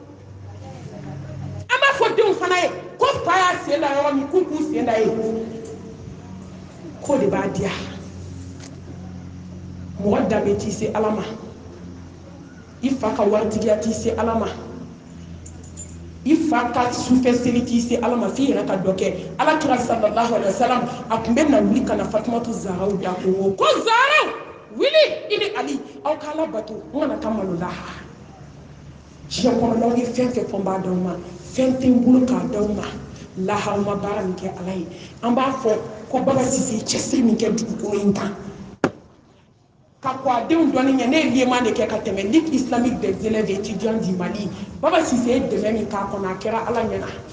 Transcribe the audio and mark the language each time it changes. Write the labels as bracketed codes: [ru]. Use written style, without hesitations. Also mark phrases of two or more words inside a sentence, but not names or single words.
[bm] an b'a fɔ denw fana ye ko fa y'a sen da yɔrɔ min k'u k'u sen da ye k'o de b'a diya mɔgɔ danbe t'i se ala ma i fa ka waritigiya t'i se ala ma i fa ka sufɛ seli t'i se ala ma f'i yɛrɛ ka dɔ kɛ ala kira [ar] صلى الله عليه وسلم [bm] a tun bɛ na wuli ka na fatumatu zahraw da ko zahraw wuli i ni ali aw ka ala bato n kana taa malo lahara diɲɛ kɔnɔnaw ye fɛn fɛn fɔ n b'a d'aw ma fɛn tɛ n bolo k'a d'aw ma lahara ma baara min kɛ ala ye an b'a fɔ ko Baba Sise cɛsiri min kɛ dugukolo in kan ka kɔ a denw dɔnni ɲɛ ne ye liema de kɛ ka tɛmɛ Ligue islamique des élèves et étudiants du Mali Baba Sise ye dɛmɛ min k'a kɔnɔ a kɛra ala ɲɛna